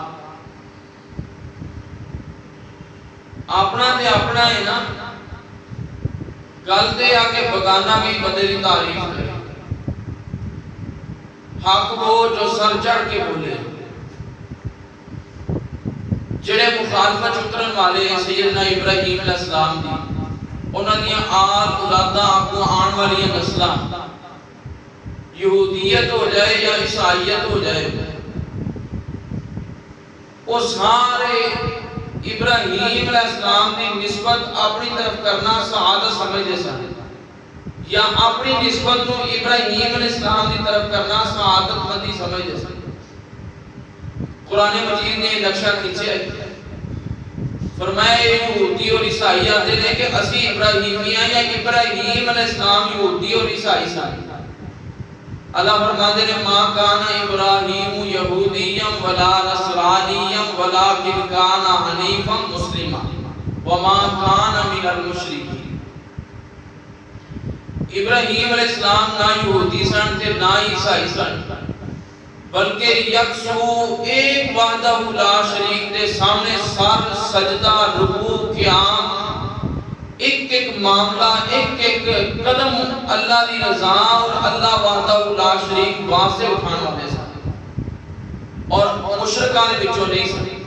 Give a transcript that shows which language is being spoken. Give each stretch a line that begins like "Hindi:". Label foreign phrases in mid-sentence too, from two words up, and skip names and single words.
Punjabi: اپنا تے اپنا ہے نا، گل تے آ کے بگانا بھی بندے کی تعریف کرے، حق وہ جو سر چڑھ کے بولے۔ جڑے مخالفت اترن والے سیدنا ابراہیم علیہ السلام دی، انہاں دیاں آل اولاداں کو آن والی نسلاں یہودیت ہو جائے یا عیسائیت ہو جائے، وہ سارے ابراہیم علیہ السلام کی نسبت اپنی طرف کرنا سعادت سمجھتے سن، یا اپنی نسبت کو ابراہیم علیہ السلام کی طرف کرنا سعادت مندی سمجھتے سن۔ قرآن مجید نے نقشہ کھینچے، فرمایا یہودی اور عیسائی آتے ہیں کہ اسی ابراہیمیاں یا ابراہیم علیہ السلام یہودی اور عیسائی سن۔
Urdu: اللہ فرماتے ہیں
Arabic: ما کان ابراہیم یہودیا ولا نصرانیا ولکن کان حنیفا مسلما وما کان من المشرکین۔
Punjabi: ابراہیم علیہ السلام نہ یہودی سن تے نہ عیسائی سن، بلکہ یکسو ایک
Arabic: وحدہ لا شریک
Punjabi: دے سامنے سر سجدہ رکوع قیام ایک ایک معاملہ ایک ایک قدم اللہ دی رضا اور
Arabic: اللہ وحدہ لا شریک
Punjabi: واسطے اٹھانے والے سن، اور مشرکان دے وچوں نہیں سن۔